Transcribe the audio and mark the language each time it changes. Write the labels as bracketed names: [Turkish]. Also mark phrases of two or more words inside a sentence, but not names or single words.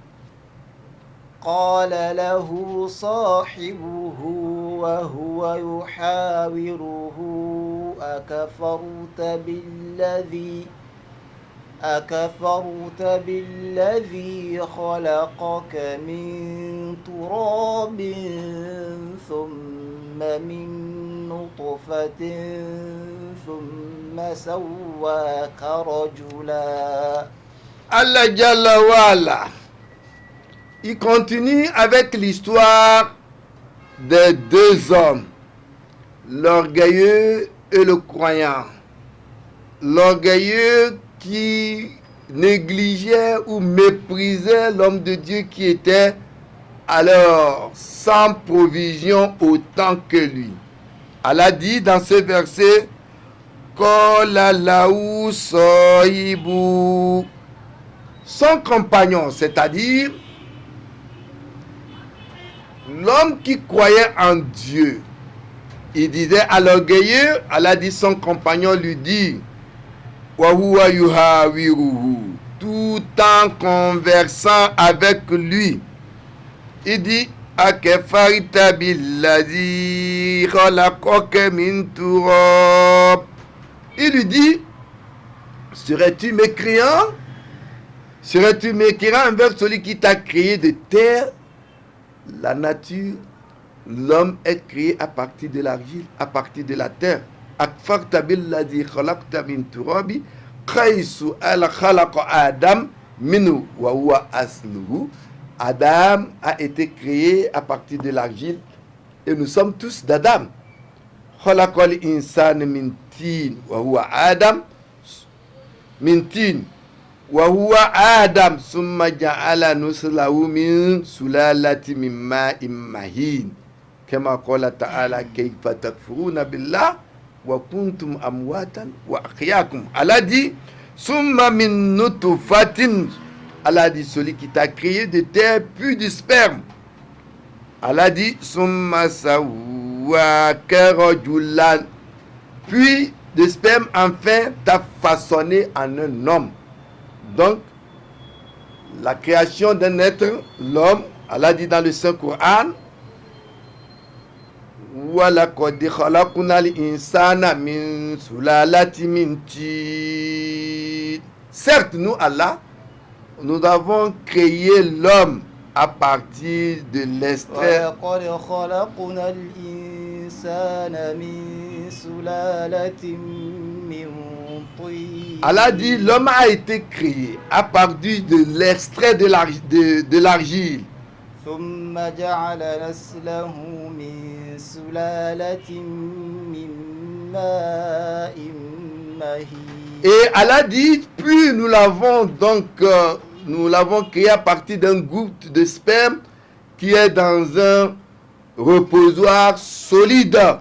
[Arabic] قال له صاحبه وهو يحاوره أكفرت بالذي خلقك من تراب ثم من نطفة ثم سواك رجلا. الله جل وعلا, [French] il continue avec l'histoire des deux hommes, l'orgueilleux et le croyant. L'orgueilleux qui négligeait ou méprisait l'homme de Dieu qui était alors sans provision autant que lui. Allah dit dans ce verset, [Arabic] قال له صاحبه, [French] son compagnon, c'est-à-dire l'homme qui croyait en Dieu, il disait à l'orgueilleux, Allah dit, son compagnon lui dit, [Arabic] وهو يحاوره, [French] tout en conversant avec lui, il dit, [Arabic] أكفرت بالذي خلقك من تراب. [French] Il lui dit, serais-tu mécréant? Serais-tu mécréant envers celui qui t'a créé de terre? La nature, l'homme est créé à partir de l'argile, à partir de la terre. [Arabic] أكفرت بالذي خلقت من تراب حيث خلق آدم منه وهو أصله. [French] Adam a été créé à partir de l'argile et nous sommes tous d'Adam. [Arabic] خلق الإنسان من طين وهو آدم من طين وهو آدم ثم جعل نسله من سلالة من ماء مهين كما قال تعالى كيف تكفرون بالله وكنتم أمواتا وأحياكم. [French] Allah dit [Arabic] ثم من نطفة. [French] Allah dit celui qui t'a créé de terre puis du sperme. Allah dit [Arabic] ثم سواك رجلا, [French] puis de sperme enfin t'a façonné en un homme. Donc la création d'un être, l'homme, Allah dit dans le Saint-Coran, [Arabic] وَلَقَدْ خَلَقْنَا الْإِنسَانَ مِنْ سُلَالَةٍ مِنْ طِينٍ. [French] Certes, nous, Allah, nous avons créé l'homme à partir de l'extrait. [Arabic] وَلَقَدْ خَلَقْنَا الْإِنسَانَ مِنْ سُلَالَةٍ مِنْ طِينٍ. [French] Allah dit l'homme a été créé à partir de l'extrait de l'argile. [Arabic] ثم جعل نسله من سلالة من ماء مهين. [French] Et Allah dit, puis nous l'avons donc nous l'avons créé à partir d'un goutte de sperme qui est dans un reposoir solide.